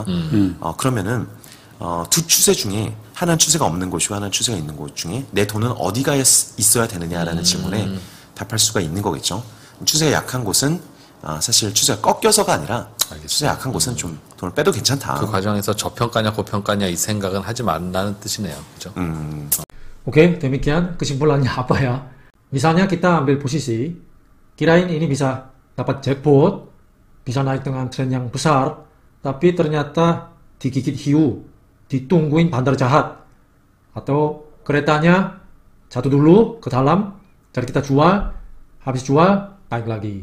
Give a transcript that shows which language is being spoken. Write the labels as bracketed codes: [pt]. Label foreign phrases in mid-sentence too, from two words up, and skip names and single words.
[ko] 그러면은 두 추세 중에 하나는 추세가 없는 곳이고 하나는 추세가 있는 곳 중에 내 돈은 어디가 있어야 되느냐라는 질문에 답할 수가 있는 거겠죠. 추세가 약한 곳은 사실 추세가 꺾여서가 아니라 추세가 약한 곳은 좀 돈을 빼도 괜찮다. 그 과정에서 저평가냐 고평가냐 이 생각은 하지 말라는 뜻이네요. 그죠? [id] Oke, demikian kesimpulannya apa ya? Misalnya kita ambil posisi, kirain ini bisa dapat jackpot, bisa naik dengan tren yang besar, tapi ternyata digigit hiu, ditungguin bandar jahat, atau keretanya jatuh dulu ke dalam, jadi kita jual, habis jual, naik lagi.